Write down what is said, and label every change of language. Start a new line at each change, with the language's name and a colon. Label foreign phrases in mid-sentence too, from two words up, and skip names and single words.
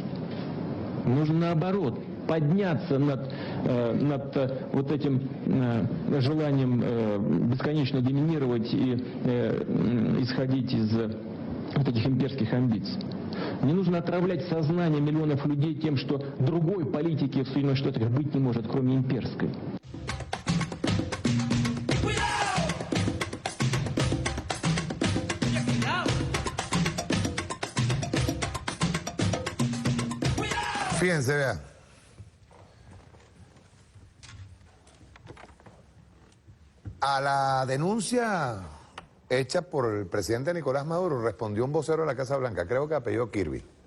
Russian: Нужно наоборот подняться над вот этим желанием бесконечно доминировать и исходить из вот этих имперских амбиций. Не нужно отравлять сознание миллионов людей тем, что другой политики в Соединенных Штатах быть не может, кроме имперской.
Spanish: Fíjense, vean. A la denuncia hecha por el presidente Nicolás Maduro respondió un vocero de la Casa Blanca, creo que apellido Kirby.